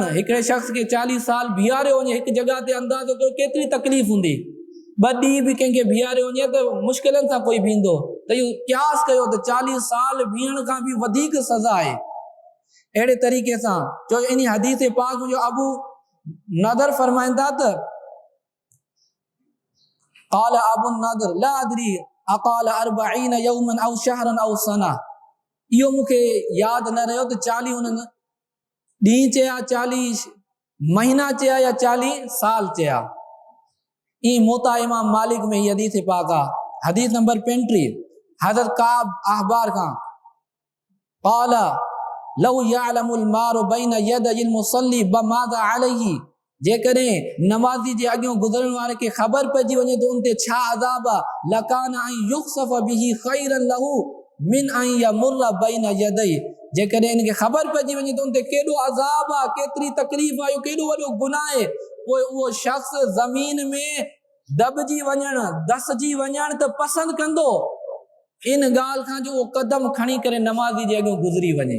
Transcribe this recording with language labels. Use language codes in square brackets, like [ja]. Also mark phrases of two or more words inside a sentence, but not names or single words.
[sd] हिकिड़े शख्स खे 40 साल बीहारियो वञे हिकु जॻह ते, अंदाज़ो कयो केतिरी तकलीफ़ हूंदी। 2 ॾींहं भी कंहिंखे बीहारियो वञे त मुश्किलनि सां कोई बीहंदो, त इहो क़यास कयो त 40 साल बीहण खां भी वधीक सज़ा आहे। अहिड़े तरीक़े सां जो इन हदीस पाक में जो अबू नदर फरमाईंदा त [ar] قال أبو النضر لا أدري أقال 40 يوما أو شهرا أو سنة, [sd] इहो मूंखे यादि न रहियो त 40 उन्हनि ॾींहं चया, 40 महीना चया या 40 साल चया। ई मोता इमाम मालिक में ही हदीस पाक आहे। हदीस नंबर 35 हज़रत काब अहबार खां [ar] قال لو يعلم المار بين يدي المصلي ماذا عليه, [sd] जेकॾहिं नमाज़ी जे अॻियां गुज़रण वारे खे ख़बर पइजी वञे त उन ते छा अज़ाब आहे, [ar] لكان أن يخسف به خيرا له من أن يمر بين يديه, [sd] जेकॾहिं इनखे ख़बर पइजी वञे त उन ते केॾो अज़ाब आहे, केतिरी तकलीफ़ आहे, केॾो वॾो गुनाह आहे, पोइ उहो शख्स ज़मीन में दॿजी वञण, दसजी वञण त पसंदि कंदो इन ॻाल्हि खां जो उहो कदम खणी करे नमाज़ी जे अॻियां गुज़री वञे।